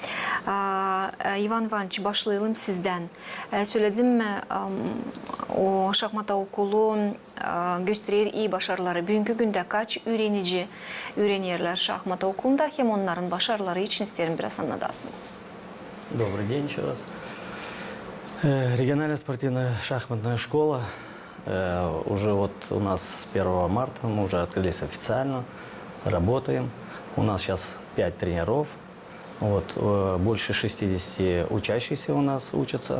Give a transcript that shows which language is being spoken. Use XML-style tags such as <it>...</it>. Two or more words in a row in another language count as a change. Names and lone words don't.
<gag>Ivan Ivanoviç, başlayalım sizden. Söyledim o şahmata okulu gösterir iyi başarıları. Bugünkü günde kaç öğrenciler şahmata okulunda hem onların başarıları için isterim biraz anlatasınız.</gag> <ru>Добрый день еще раз. Региональная спортивная шахматная школа. Уже вот у нас с 1 марта мы уже открылись официально, работаем. У нас сейчас 5 тренеров, вот, больше 60 учащихся у нас учатся.</ru>